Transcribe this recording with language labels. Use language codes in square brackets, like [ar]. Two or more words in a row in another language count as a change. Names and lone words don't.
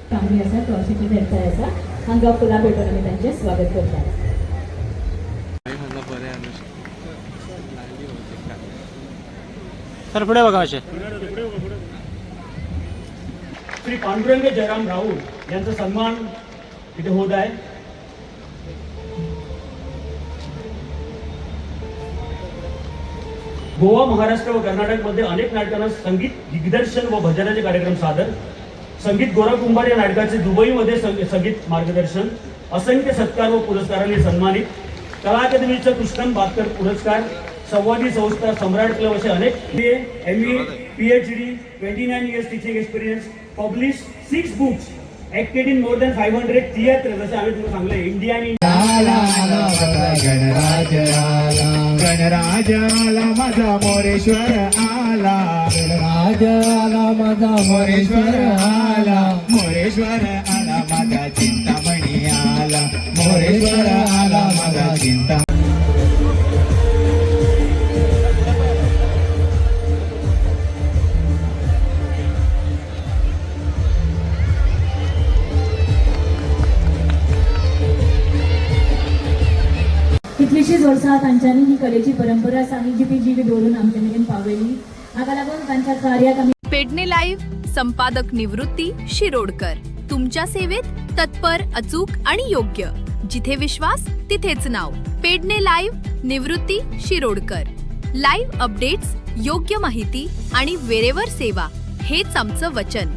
[kok] आमी आसा तो अशी धरताय आसा हांगा फुलां भेटून आमी तांचें स्वागत करतात. [mr] सर पुढे बघा असे. श्री पांडुरंग जयराम राऊत यांचा सन्मान इथे होत आहे. गोवा, महाराष्ट्र व कर्नाटकमध्ये अनेक नाटकांना संगीत दिग्दर्शन व भजनाचे कार्यक्रम सादर. संगीत गोरा कुंभार या नाटकाचे दुबईमध्ये संगीत मार्गदर्शन. असंख्य सत्कार व पुरस्कारांनी सन्मानित. कला अकादमीचा कृष्णन बातकर पुरस्कार, संवादी संस्था, सम्राट क्लब असे अनेक [en] MA, PhD, 29 years teaching experience, published 6 books, acted in more than 500 theatres. [mr] असे आम्ही तुम्हाला सांगले. इंडिया आणि गणराज आला माझा मोरेश्वर आला, गणराज आला माझा मोरेश्वर आला, मोरेश्वर आला माझा चिंतामणी आला, मोरेश्वर आला माझा चिंता. [kok] कितलीशींच वर्सां तांच्यांनी ही कलेची परंपरा आसा ही जी पिळगी दवरून आमचे मेरेन पावयली. हाका लागून तांच्या कार्याक आमी [mr] पेडणे लाईव्ह संपादक निवृत्ती शिरोडकर तुमच्या सेवेत तत्पर, अचूक आणि योग्य. जिथे विश्वास तिथेच नाव. पेडणे लाईव्ह निवृत्ती शिरोडकर. [en] live updates, [mr] योग्य माहिती आणि वेळेवर सेवा हेच आमचं वचन.